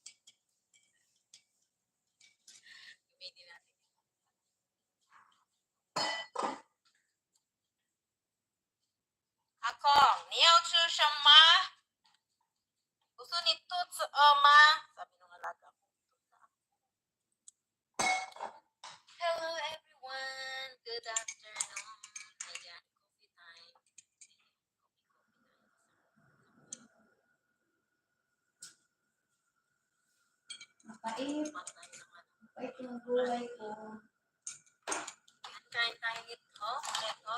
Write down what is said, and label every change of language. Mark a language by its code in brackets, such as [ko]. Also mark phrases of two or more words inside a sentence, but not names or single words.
[tl] Gamitin natin. [zh] 阿空，你要吃什么？我说你肚子饿吗 ？ [tl] Sabi nung alaga ko. [en] Hello everyone. Good afternoon. Ayan, coffee time. [tl] Mapait. Patay naman. Mapait yung gulay ko. Kain tayo ito. Ito.